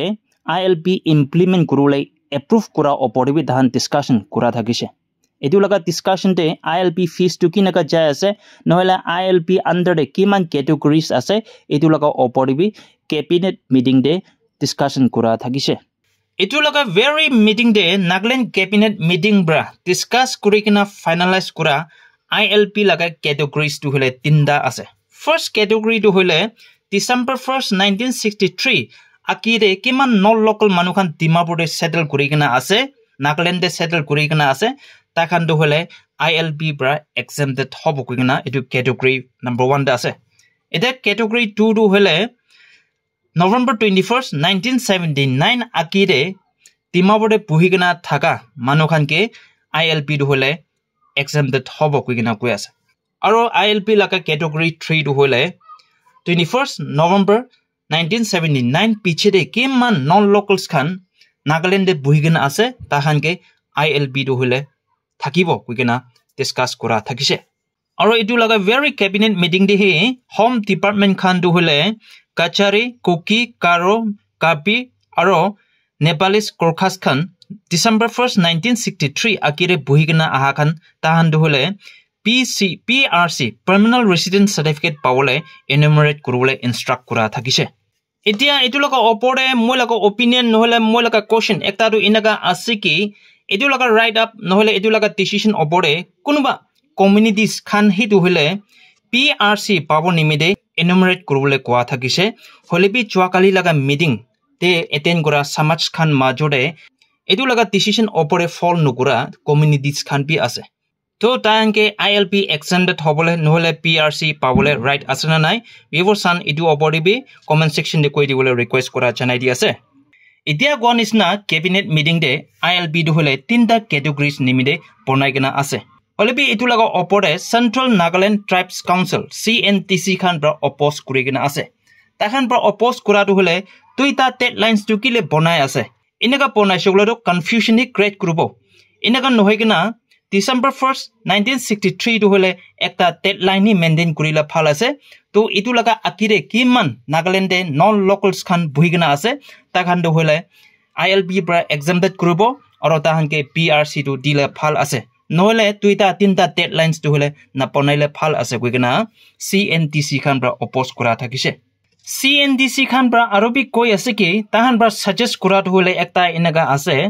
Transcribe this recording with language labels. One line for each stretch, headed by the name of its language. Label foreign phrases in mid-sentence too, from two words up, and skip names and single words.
English: ILB implement
Naga Pidgin: kurule approve kura opore bi dahan discussion kura thakise edu laga discussion de ILB fees to kinaga jai ase nohela ILB under de kiman categories ase edu laga opore bi
English: cabinet meeting
Naga Pidgin: de discussion kura thakise etu laga
English: very meeting
Naga Pidgin: de
English: Nagaland cabinet meeting
Naga Pidgin: bra discuss kurikina finalize kura ILP laga categories to hole tinda ase
English: first category
Naga Pidgin: to hole December 1st 1963 akire kiman
English: non local
Naga Pidgin: manukhan Dimapur de settle kurikina ase Nagaland de settle kurikina ase takhan to hole ILP bra exempted hobo kurikina etu
English: category number 1
Naga Pidgin: da ase eta category 2 to hole November 21st 1979 akire Dimapur de puhigina thaka manukhan ke ILP do hole exempted hobo kuigina koi ase aro ILP laka category 3 do hole 21st November 1979 piche de kiman
English: non locals
Naga Pidgin: khan Nagaland de buhigina ase tahan ke ILP do hole thakibo kuigina discuss kora thakise aro etu laga
English: very cabinet meeting
Naga Pidgin: de he
English: home department
Naga Pidgin: khan do hole Kachari, Kuki, Karo, Kapi, aro Nepalese Korkhas Khan December 1st 1963 akire buhigina aha khan tahan do hole PRC Permanent Resident Certificate pawole enumerate kurule instruct kura thakise etia etu laga opore moi laga opinion nohole moi laga question ekta do inaga asiki etu laga
English: write up
Naga Pidgin: nohole etu laga decision opore kunuba communities khan hitu hole PRC pabo nimide enumerate kurule kwa thakise holebi chuakali laga meeting te attend kora samaj khan majode etu laga decision opore fall nukura communities khan bi ase to tanke
English: ILP extended
Naga Pidgin: hobole nohole PRC pabole right asana nai viewer san etu opore bi
English: comment section
Naga Pidgin: de koi dibole request kora janai di ase etia gon isna
English: cabinet meeting
Naga Pidgin: de ILP do hole tinta categories nimide bonai gina ase Olebi etu laga opore Central Nagaland Tribes Council CNTC khan bra oppose kurigina ase takhan bra oppose kura to hole tuita deadlines to kile bonai ase inaga bonai shoglo confusion ni create kurubo inaga nohigina December 1st 1963 to hole ekta deadline ni maintain kurila phal ase to etu laga akire kiman Nagaland de non locals khan buhigina ase takhan do hole ILB bra exempted kurubo aro tahan ke PRC to dile phal ase nohole tuita tinta deadlines to hole na ponaile phal ase kuigina CNTC khan bra oppose kura thakise CNTC khan bra arobi koi ase ki tahan bra suggest kura to hole ekta inaga ase